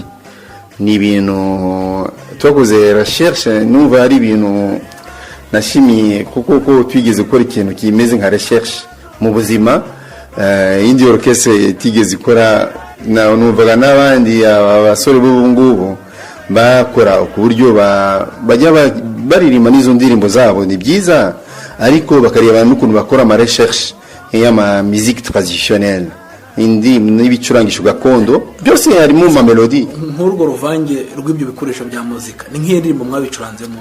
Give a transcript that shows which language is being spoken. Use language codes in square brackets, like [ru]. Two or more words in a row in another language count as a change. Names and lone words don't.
[rw] Ni ibintu twakoze recherche, numva ari ibintu nashimiye kuko ko twigeze gukora ikintu kimeze nka recherche mu buzima. Indi orchestre tigeze ikora, numvaga n'abandi abasore b'ubu ngubu bakora ku buryo bajya baririmba n'izo ndirimbo zabo ni byiza, ariko bakareba n'ukuntu bakora ama recherche y'ama [fr] musique traditionnelle, [rw] indi n'ibicurangisho gakondo byose harimo ama melody. Nk'urwo ruvange rw'ibyo bikoresho bya muzika ni nk'iyo ndirimbo mwabicuranzemo?